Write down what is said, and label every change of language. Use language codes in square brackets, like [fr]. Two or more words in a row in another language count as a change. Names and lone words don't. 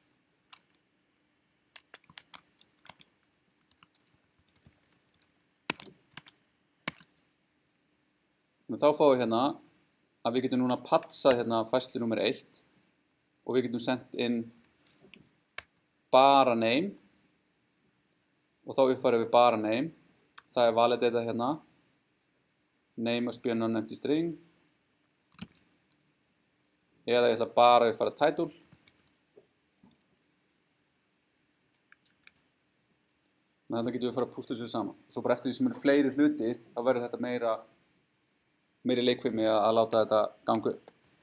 [is] Þá fáum við hérna að við getum núna patsað hérna færslu nummer 1 og við getum sendt inn bara name og þá uppfærum við bara name. Það er validata hérna. [en] Name must be an unempty string. [is] Eða ég ætla bara að uppfæra title. Þannig að þetta getum við fara að púsla þessu saman. Svo bara eftir því sem eru fleiri hlutir, þá verður þetta meiri leikfimi að láta þetta ganga upp.